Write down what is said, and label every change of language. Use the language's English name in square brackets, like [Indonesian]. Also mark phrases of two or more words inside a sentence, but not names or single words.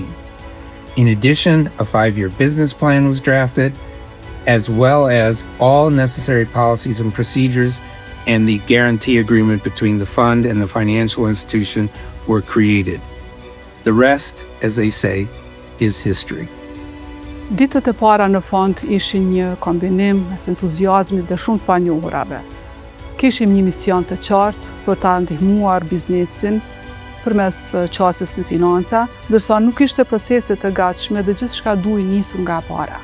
[English] In addition, a 5-year business plan was drafted, as well as all necessary policies and procedures, and the guarantee agreement between the fund and the financial institution were created. The rest, as they say, is history. [Albanian] Ditët e para në fond ishin një kombinim mes entuziazmit dhe shumë të panjohurave. Kishim një mision të qartë për ta ndihmuar biznesin përmes qasjes në financa, ndërsa nuk ishte procese të gatshme dhe gjithçka duhej nisur nga para.